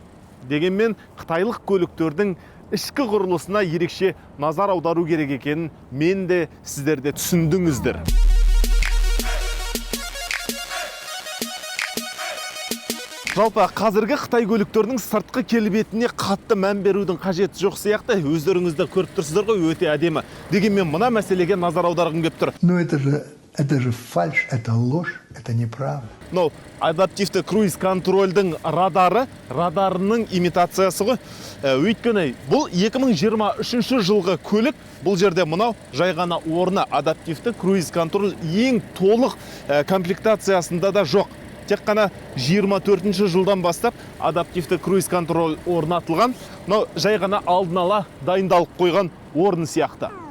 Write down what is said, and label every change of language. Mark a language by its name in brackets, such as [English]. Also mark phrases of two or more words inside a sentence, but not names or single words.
[Kazakh] Дегенмен қытайлық көліктердің ішкі құрылысына ерекше назар аудару керек екенін мен де сіздерде түсіндіңіздер. Жалпы қазіргі Қытай көліктерінің сыртқы келбетіне қатты мән берудің қажеті жоқ сияқты, өздеріңізді көріп тұрсыздар ғой, өте әдемі. Дегенмен мына мәселеге назар аударғым келіп тұр. [Russian] Но это же фальшь, это ложь, это неправда. [Kazakh] Но адаптивті круиз контрольдің радарының имитациясы ғой. Өйткені бұл 2023 жылғы көлік, бұл жерде мынау жай ғана орны адаптивті круиз контроль ең толық комплектациясында да жоқ. Тек қана 24 жылдан бастап адаптивті круиз контроль орнатылған, но жай ғана алдын ала дайындалып қойған орны сияқты.